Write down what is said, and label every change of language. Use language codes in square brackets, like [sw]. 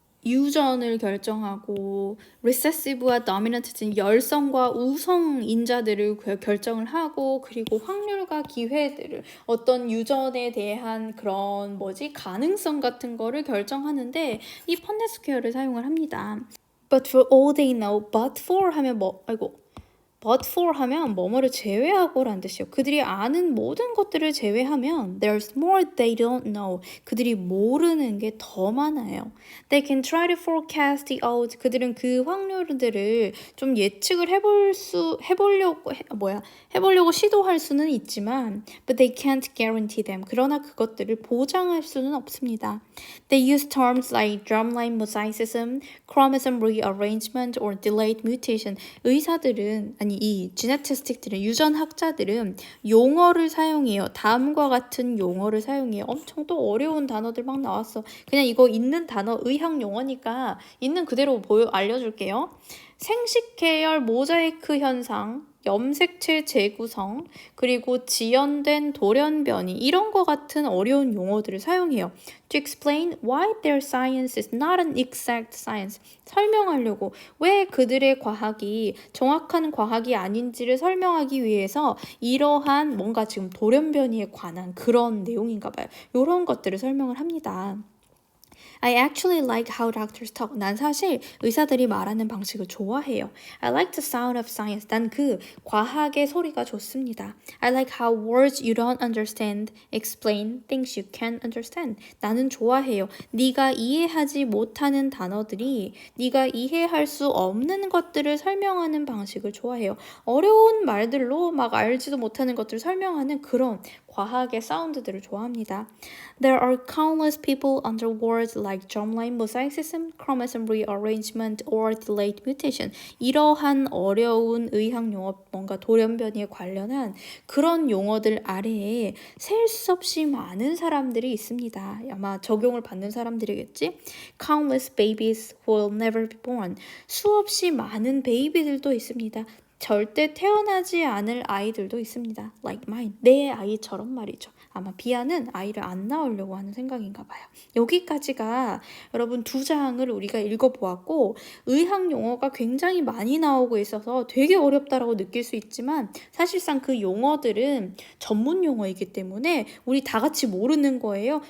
[ko] 유전을 결정하고 recessive와 dominant gene 열성과 우성 인자들을 결정을 하고 그리고 확률과 기회들을 어떤 유전에 대한 그런 가능성 같은 거를 결정하는데 이 펀넷 스퀘어를 사용을 합니다. [en] But for all they know, but for 하면 but for 하면 [ko] 뭐뭐를 제외하고라는 뜻이요. 그들이 아는 모든 것들을 제외하면 [en] there's more they don't know. [ko] 그들이 모르는 게 더 많아요. [en] They can try to forecast the odds. [ko] 그들은 그 확률들을 좀 예측을 해보려고 시도할 수는 있지만 [en] but they can't guarantee them. [ko] 그러나 그것들을 보장할 수는 없습니다. [en] They use terms like germline mosaicism, chromosome rearrangement, or delayed mutation. [ko] 이 지네티스틱들은 유전학자들은 용어를 사용해요. 다음과 같은 용어를 사용해요. 엄청 또 어려운 단어들 막 나왔어. 그냥 이거 있는 단어 의학 용어니까 있는 그대로 알려줄게요. 생식계열 모자이크 현상, 염색체 재구성, 그리고 지연된 돌연변이 이런 거 같은 어려운 용어들을 사용해요. [en] To explain why their science is not an exact science. [ko] 설명하려고 왜 그들의 과학이 정확한 과학이 아닌지를 설명하기 위해서 이러한 뭔가 지금 돌연변이에 관한 그런 내용인가 봐요. 이런 것들을 설명을 합니다. [en] I actually like how doctors talk. [ko] 난 사실 의사들이 말하는 방식을 좋아해요. [en] I like the sound of science. [ko] 난 그 과학의 소리가 좋습니다. [en] I like how words you don't understand explain things you can't understand. [ko] 나는 좋아해요. 네가 이해하지 못하는 단어들이 네가 이해할 수 없는 것들을 설명하는 방식을 좋아해요. 어려운 말들로 막 알지도 못하는 것들을 설명하는 그런 과학의 사운드들을 좋아합니다. [en] There are countless people under words like germline mosaicism, chromosome rearrangement, or delayed mutation. [ko] 이러한 어려운 의학 용어, 뭔가 돌연변이에 관련한 그런 용어들 아래에 셀 수 없이 많은 사람들이 있습니다. 아마 적용을 받는 사람들이겠지? [en] Countless babies who will never be born. [ko] 수없이 많은 베이비들도 있습니다. 절대 태어나지 않을 아이들도 있습니다. [en] Like mine. [ko] 내 아이처럼 말이죠. 아마 비아는 아이를 안 낳으려고 하는 생각인가 봐요. 여기까지가 여러분 2장을 우리가 읽어보았고 의학 용어가 굉장히 많이 나오고 있어서 되게 어렵다라고 느낄 수 있지만 사실상 그 용어들은 전문 용어이기 때문에 우리 다 같이 모르는 거예요.